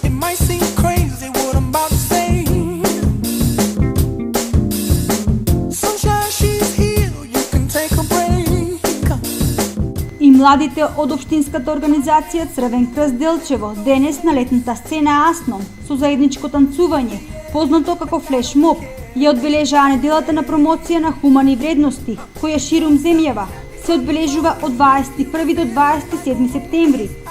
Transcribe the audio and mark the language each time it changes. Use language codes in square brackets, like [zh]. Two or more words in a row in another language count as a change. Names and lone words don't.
[en] might seem crazy what I'm about to say. Sunshine, she's here, you can take a break. [mk] И младите од општинската организација Црвен крст Делчево денес на летната сцена Асном со заедничко танцување, познато како флешмоб, ја одбележаа неделата на промоција на хумани вредности, која ширум земјава се одбележува од 21 до 27 септември.